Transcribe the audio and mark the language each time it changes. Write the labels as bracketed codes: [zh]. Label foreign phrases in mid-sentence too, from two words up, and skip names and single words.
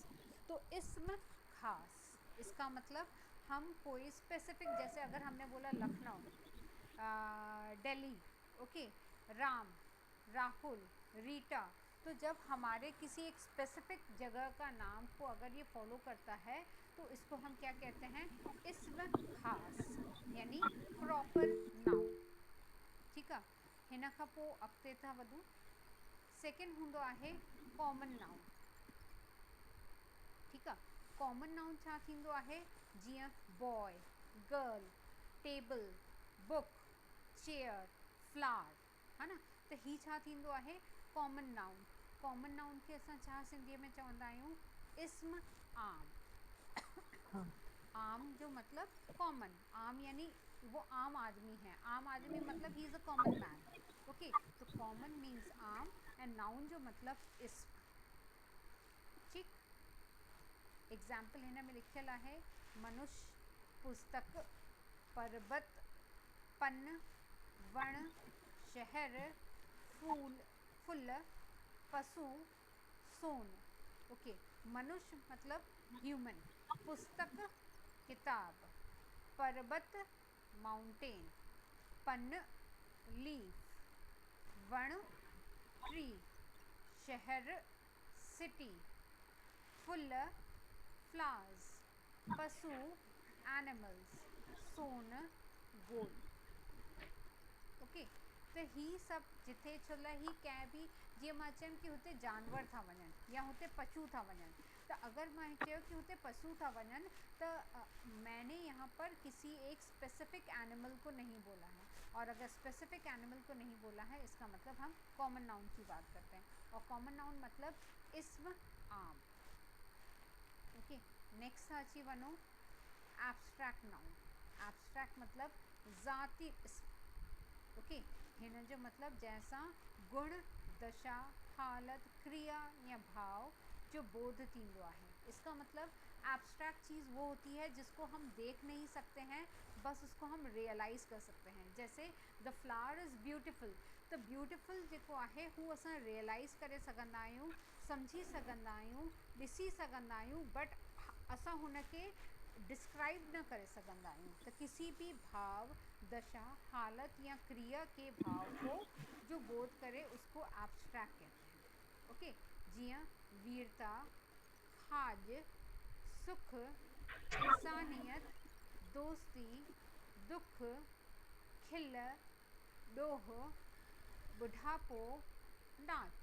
[hi] तो [sd] इस्म खास, [hi] इसका मतलब हम कोई स्पेसिफिक, जैसे अगर हमने बोला लखनऊ, दिल्ली, ओके, राम, राहुल, रीटा, तो जब हमारे किसी एक स्पेसिफिक जगह का नाम को अगर ये फॉलो करता है तो इसको हम क्या कहते हैं, [sd] इस्म खास, [hi] यानी [en] proper noun. [hi] ठीक है, [sd] हिन खां पोइ अॻिते था वधूं। सेकेंड हूंदो आहे [en] common noun. [sd] ठीकु आहे, [en] common noun [sd] छा थींदो आहे, जीअं [en] boy, girl, table, book, chair, flower, [sd] हा न, त ही छा थींदो आहे [en] common noun. common noun [sd] खे असां छा सिंधीअ में चवंदा आहियूं, इस्म आम। [hi] हाँ आम जो मतलब कॉमन, आम यानी वो आम आदमी है, आम आदमी मतलब [en] he is a common man. [hi] ओके, तो [en] common means [hi] आम [en] and noun [hi] जो मतलब इस्म। [sd] ठीक, एग्जाम्पल हिन में लिखियल आहे, मनुष्य, पुस्तक, पर्वत, पन, वण, शहर, फूल, फुल, पशु, सोन। ओके, मनुष्य मतलब ह्यूमन, पुस्तक किताब, पर्वत माउंटेन, पन लीफ, वण ट्री, शहर सिटी, फुल फ्लावर्स, पशु एनिमल्स, सोन गोल्ड। ओके, त ही सभु जिथे छल ही कंहिं बि, जीअं मां चयमि कि हुते जानवर था वञनि या हुते पशु था वञनि, त अगरि मां चयो कि हुते पशु था वञनि [hi] त मैंने यहाँ पर किसी एक [en] specific animal [hi] को नहीं बोला है, और अगर [en] specific animal [hi] को नहीं बोला है इसका मतलब हम [en] common noun [hi] की बात करते हैं, और [en] common noun [hi] मतलब [sd] इस्म आम। ओके, नेक्स्ट अची वञो [en] abstract noun. [sd] एब्स्ट्रैक्ट मतलब ज़ाती इस्म। ओके, हिन जो मतलब जैसा गुण, दशा, हालत, क्रिया या भाव जो बोध थींदो आहे। [hi] इसका मतलब एब्स्ट्रैक्ट चीज़ वो होती है जिसको हम देख नहीं सकते हैं, बस उसको हम रियलाइज़ कर सकते हैं। [en] जैसे the flower is beautiful, [sd] त ब्यूटिफुल जेको आहे हू असां रियलाइज़ करे सघंदा आहियूं, सम्झी सघंदा आहियूं, ॾिसी सघंदा आहियूं, बट असां हुनखे डिस्क्राइब न करे सघंदा आहियूं। [hi] त किसी भी भाव, दशा, हालत या क्रिया के भाव को जो बोध करे उसको एब्स्ट्रैक्ट कहते हैं। [sd] ओके, जियां वीरता, खाज, सुख, इंसानियत, दोस्ती, दुख, खिल, डोह, बुढ़ापो, नाच।